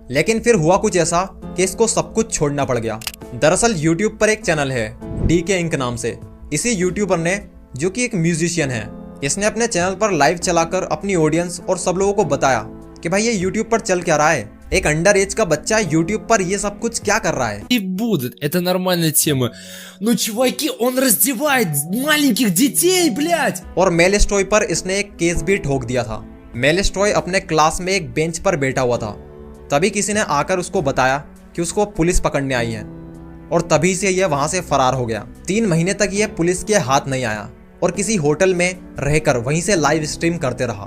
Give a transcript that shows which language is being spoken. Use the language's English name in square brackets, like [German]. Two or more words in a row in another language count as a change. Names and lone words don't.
[Hindi] लेकिन फिर हुआ कुछ ऐसा कि इसको सब कुछ छोड़ना पड़ गया। दरअसल यूट्यूब पर एक चैनल है DK इंक नाम से। इसी यूट्यूबर ने, जो कि एक म्यूजिशियन है, इसने अपने चैनल पर लाइव चलाकर अपनी ऑडियंस और सब लोगों को बताया कि भाई ये यूट्यूब पर चल क्या रहा है। एक [English] under age [Hindi] का बच्चा यूट्यूब पर ये सब कुछ क्या कर रहा है। [Russian] И будут, это нормальная тема. Но, чуваки, он раздевает маленьких детей, блядь! [Hindi] और मेलेस्ट्रॉय पर इसने एक केस भी ठोक दिया था। मेलेस्ट्रॉय अपने क्लास में एक बेंच पर बैठा हुआ था। तभी किसी ने आकर उसको बताया कि उसको पुलिस पकड़ने आई है और तभी से यह वहां से फरार हो गया। 3 महीने तक यह पुलिस के हाथ नहीं आया और किसी होटल में रहकर वहीं से [English] live stream [Hindi] करते रहा।